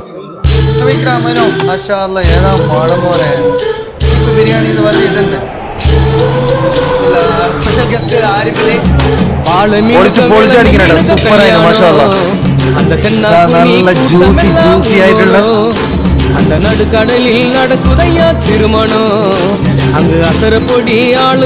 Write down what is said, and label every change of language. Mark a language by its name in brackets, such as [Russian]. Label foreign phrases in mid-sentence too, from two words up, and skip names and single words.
[Malayalam] ഏതാ മണം പോലെ ബിരിയാണി എന്ന് പറഞ്ഞ ഇതന്നെ. സ്പെഷ്യൽ ഗസ്റ്റ് പൊളിച്ചടിക്കുന്നുണ്ട്. സൂപ്പറായിരുന്നു. മാഷാഅല്ലാ. നല്ല ജ്യൂസി ആയിട്ടുള്ള [Tamil] அந்த நடுக்கடலில் நடக்குதையா திருமணம் அங்கு அசர பொடி ஆளு